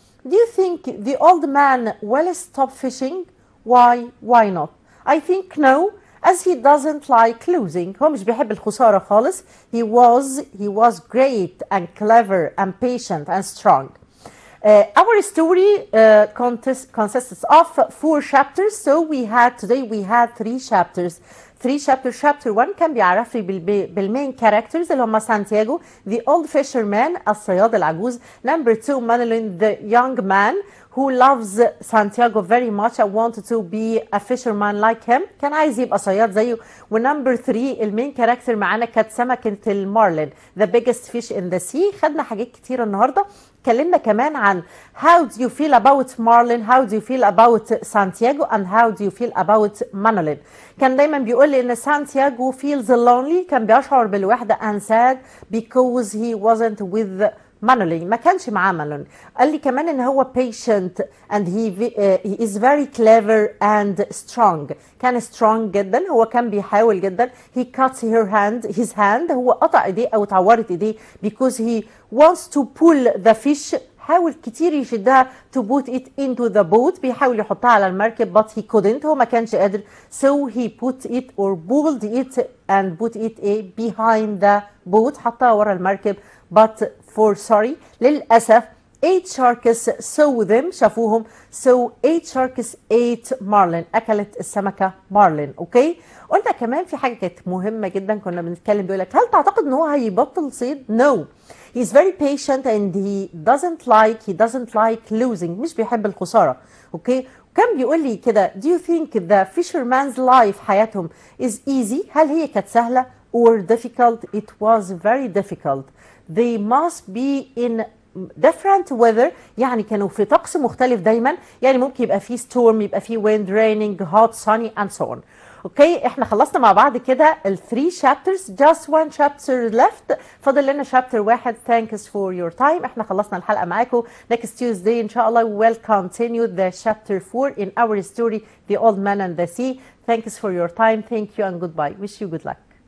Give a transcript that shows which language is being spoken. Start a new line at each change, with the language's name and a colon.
English: Do you think the old man will stop fishing؟ Why not؟ I think no as he doesn't like losing.
Arabic: هو مش بيحب الخسارة خالص.
English: He was great and clever and patient and strong. Our story consists of 4 chapters. So today we had 3 chapters. 3 chapters.
Arabic: Chapter 1 كان بيعرف لي بالمين characters اللي هم سانتياغو
English: the old fisherman
Arabic: الصياد العجوز.
English: Number 2 Madeline the young man who loves Santiago very much and wanted to be a fisherman like him.
Arabic: كان عايز يبقى صياد زيه. ونمبر 3 المين كاركتر معانا كانت سمكة المارلين
English: the biggest fish in the sea.
Arabic: خدنا حاجات كتيرة النهاردة. اتكلمنا كمان عن
English: how do you feel about Marlin, how do you feel about Santiago and how do you feel about Manolin.
Arabic: كان دايما بيقول لي ان سانتياغو
English: feels lonely،
Arabic: كان بيشعر بالوحدة
English: and sad because he wasn't with Manolin،
Arabic: ما كانش معاه مانولين. قال لي كمان ان هو
English: patient and he is very clever and strong.
Arabic: كان strong جدا، هو كان بيحاول جدا.
English: he cut his hand،
Arabic: هو قطع ايديه او اتعورت ايديه
English: because he wants to pull the fish،
Arabic: حاول كتير يشدها
English: to put it into the boat،
Arabic: بيحاول يحطها على المركب
English: but he couldn't،
Arabic: هو ما كانش قادر.
English: so he put it or pulled it and put it behind the boat،
Arabic: حطها ورا المركب
English: but
Arabic: للأسف
English: 8 sharks saw them،
Arabic: شافوهم.
English: so 8 sharks ate marlin،
Arabic: أكلت السمكة مارلين. أوكي. قلنا كمان في حاجة كانت مهمة جدا، كنا بنتكلم بيقول لك هل تعتقد ان هو هيبطل صيد؟ no.
English: he's very patient and he doesn't like losing،
Arabic: مش بيحب الخسارة. اوكي.
English: وكان بيقول لي كده do you think the fisherman's life
Arabic: حياتهم
English: is easy؟
Arabic: هل هي كانت سهلة
English: or difficult؟ it was very difficult. they must be in different weather
Arabic: يعني كانوا في طقس مختلف دايما، يعني ممكن يبقى فيه storm، يبقى فيه wind،
English: raining، hot، sunny and so on.
Arabic: اوكي احنا خلصنا مع بعض كده ال 3 chapters،
English: just one chapter left،
Arabic: فاضل لنا chapter واحد.
English: thanks for your time.
Arabic: احنا خلصنا الحلقة معاكم.
English: next Tuesday
Arabic: ان شاء الله
English: we'll continue the chapter 4 in our story The Old Man and the Sea. Thanks for your time. Thank you and goodbye. Wish you good luck.